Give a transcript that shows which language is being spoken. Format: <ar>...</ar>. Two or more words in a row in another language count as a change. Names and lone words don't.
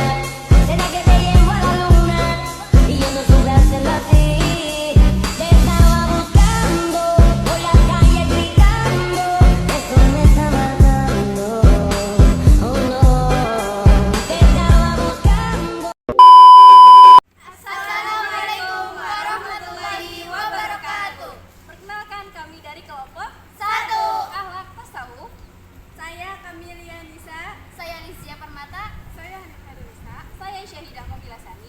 <es>Será que te llevo a la luna y yo no supe hacerlo así. Te estaba buscando por la calle gritando, eso me está matando. Oh no, te estaba buscando.</es> <ar>السلام عليكم ورحمة الله وبركاته.</ar> <id>Perkenalkan, kami dari kelompok 1. Akhlak Tasawuf. Saya Kamilia Nisa. Saya Lisia Permata. Saya Hanif Hairunisa. Saya Syahidah Mobilasani.</id>